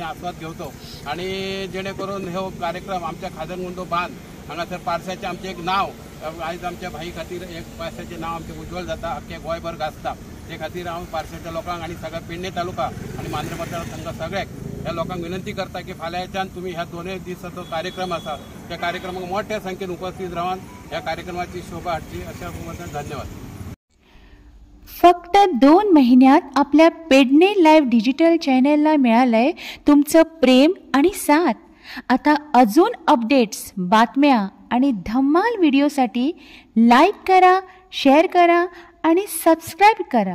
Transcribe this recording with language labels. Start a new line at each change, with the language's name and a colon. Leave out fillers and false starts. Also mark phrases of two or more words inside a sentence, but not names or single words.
Konkani: आस्वाद घेवचो आणि जेणेकरून हो कार्यक्रम आमच्या खाजनगुंडो बांद हांगासर पार्श्याचें आमचें एक नांव आयज आमच्या भाई खातीर एक पार्श्याचें नांव आमचें उज्वल जाता अख्खे गोंयभर गाजता ते खातीर हांव पार्श्याच्या लोकांक आनी सगळ्या पेडणे तालुका आनी मांद्रे मतदारसंघ सगळ्याक ह्या लोकांक विनंती करता की फाल्यांच्यान तुमी ह्या 2 दिसाचो कार्यक्रम आसा त्या कार्यक्रमाक मोठ्या संख्येन उपस्थित रावन ह्या कार्यक्रमाची शोभा हाडची अशा बद्दल धन्यवाद.
Marathi: फक्त 2 महिन्यात आपल्या पेडणे लाईव्ह डिजिटल चॅनलला मिळालंय तुमचं प्रेम आणि साथ. आता अजून अपडेट्स, बातम्या आणि धम्माल व्हिडिओसाठी लाईक करा, शेअर करा आणि सबस्क्राईब करा.